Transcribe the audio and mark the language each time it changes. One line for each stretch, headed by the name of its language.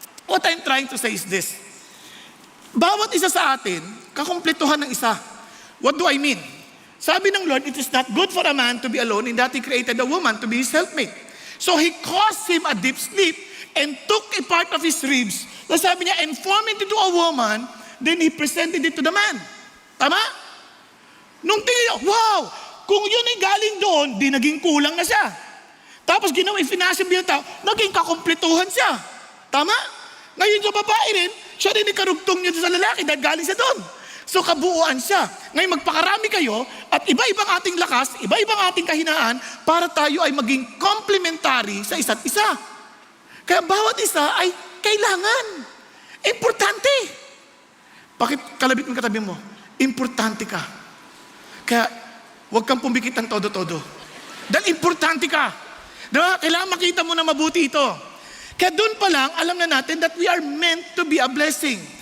English: What I'm trying to say is this.
Filipino: Bawat isa sa atin, kakumpletuhan ng isa.
English: What do I mean?
Filipino: Sabi ng Lord,
English: it is not good for a man to be alone in that He created a woman to be his helpmate. So He caused him a deep sleep and took a part of his ribs.
Filipino: So sabi niya,
English: and formed it into a woman, then He presented it to the man.
Filipino: Tama? Nung tingin niya, wow! Kung yun ay galing doon, di naging kulang na siya. Tapos ginawa, ifinasim niya tao, naging kakumpletuhan siya. Tama? Ngayon sa babae rin, siya rin ikarugtong niya sa lalaki dahil galing siya doon. So kabuuan siya. Ngayon magpakarami kayo at iba-ibang ating lakas, iba-ibang ating kahinaan para tayo ay maging complementary sa isa't isa. Kaya bawat isa ay kailangan. Importante. Bakit kalabit ng katabi mo? Importante ka. Kaya huwag kang pumikit ng todo-todo. Dahil importante ka. Diba? Kailangan makita mo na mabuti ito. Kaya doon pa lang, alam na natin
English: that we are meant to be a blessing.